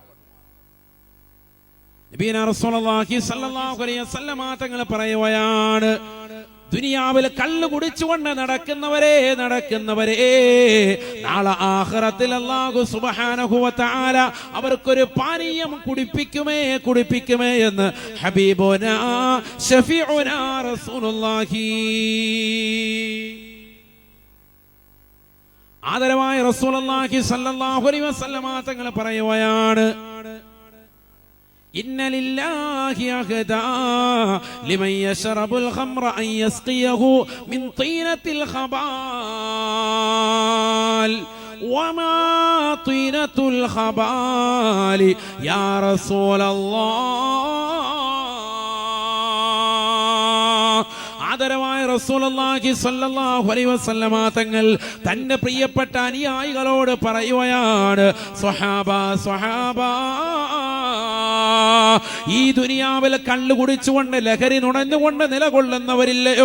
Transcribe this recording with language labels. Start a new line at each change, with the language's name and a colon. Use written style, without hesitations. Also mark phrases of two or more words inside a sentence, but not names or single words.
Arabic: نبينا رسول الله صلى الله عليه وسلم
Malayalam: തങ്ങൾ പറയുകയാണ്, ദുനിയാവിൽ കള്ളു കുടിച്ചുകൊണ്ട് നടക്കുന്നവരെ നാളെ ആഖിറത്തിൽ
Arabic: الله سبحانه وتعالى
Malayalam: അവർക്കൊരു പാനീയം കുടിപ്പിക്കുമേ എന്ന്
Arabic: حبيبنا شفيعنا رسول الله.
Malayalam: ആദരവായ
Arabic: رسول الله صلى الله عليه وسلم
Malayalam: തങ്ങൾ പറയുകയാണ്,
Arabic: إن لله أهدا لمن يشرب الخمر أن يسقيه من طينة الخبال وما طينة الخبال يا رسول الله.
Malayalam: ആദരവായ
Arabic: رسول الله صلى الله عليه وسلم
Malayalam: തങ്ങൾ തന്റെ പ്രിയപ്പെട്ട അനുയായികളോട് പറയുകയാണ്, സ്വഹാബ, ഈ ദുനിയാവിൽ കള്ളു കുടിച്ചുകൊണ്ട് ലഹരി നുണഞ്ഞുകൊണ്ട് നിലകൊള്ളുന്നവരില്ലയോ?